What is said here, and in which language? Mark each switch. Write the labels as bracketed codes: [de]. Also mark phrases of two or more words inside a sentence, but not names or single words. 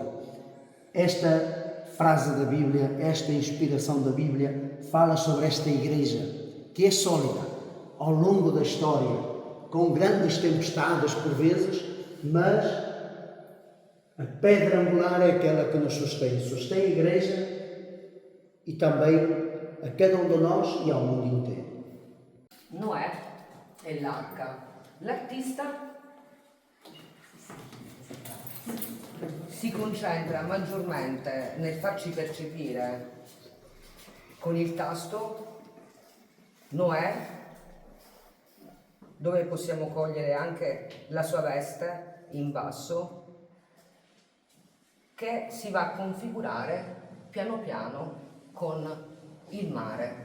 [pt] Esta frase da Bíblia, esta inspiração da Bíblia, fala sobre esta igreja que é sólida ao longo da história, com grandes tempestades por vezes, mas a pedra angular é aquela que nos sustém a igreja e também a cada um de nós e ao mundo inteiro. [it] Noè e l'arca. L'artista si concentra maggiormente nel farci percepire con il tasto Noè, dove possiamo cogliere anche la sua veste in basso, che si va a configurare piano piano con il mare.